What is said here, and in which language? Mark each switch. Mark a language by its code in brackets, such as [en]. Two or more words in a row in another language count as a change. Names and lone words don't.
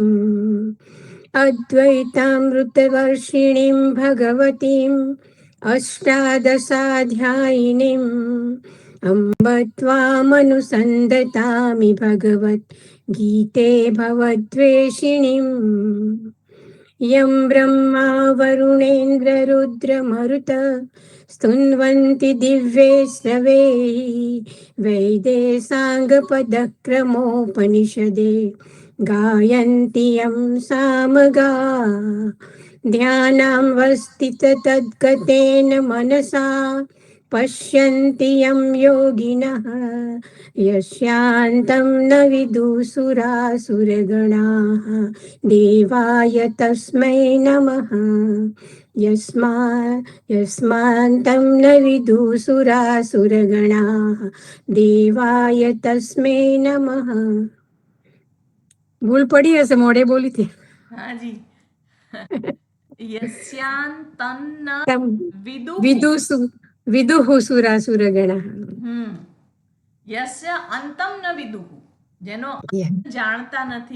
[sa] અદ્વૈતામૃતવર્ષિણીં ભગવતીં અષ્ટાદશાધ્યાયિનીં અંબ ત્વામનુસંધતામિ ભગવત ગીતે ભવદ્વેષિણીં યં બ્રહ્મા વરુણેન્દ્રરુદ્રમરુત સ્તુન્વન્તિ દિવ્યૈસ્તવે વૈદેશાંગપદક્રમોપનિષદે ગાયन्ति यं सामगा ध्यानां वस्तितद्गतेन मनसा पश्यन्ति यं योगिनः यस्यान्तं न विदुसुरासुरगणाः देवाय तस्मै नमः यस्मान्तं न विदुसुरासुरगणाः देवाय तस्मै नमः. [gu] ભૂલ પડી હશે, મોઢે બોલી હતી. [sa] હાજી. યસ્યાંતન વિદુહુ સુરાસુરગણાઃ. યસ્ય અંતમ ન વિદુહુ, [gu] જેનો જાણતા નથી.